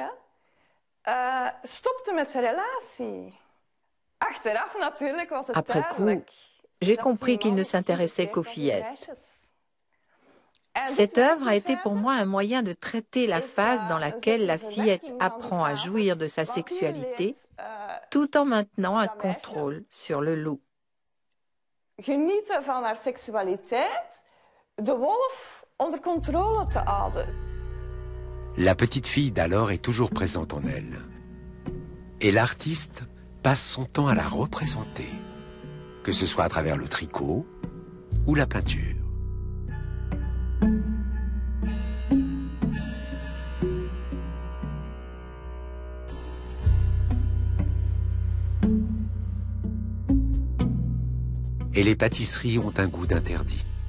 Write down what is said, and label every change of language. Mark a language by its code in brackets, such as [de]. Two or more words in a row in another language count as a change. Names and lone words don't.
[fr] Après coup, j'ai compris qu'il ne s'intéressait qu'aux fillettes. Cette œuvre a été pour moi un moyen de traiter la phase dans laquelle la fillette apprend à jouir de sa sexualité, tout en maintenant un contrôle sur le loup. [nl] Genieten van haar seksualiteit, de wolf onder controle te houden. [fr] La petite fille d'alors est toujours présente en elle. Et l'artiste passe son temps à la représenter, que ce soit à travers le tricot ou la peinture. Et les pâtisseries ont un goût d'interdit.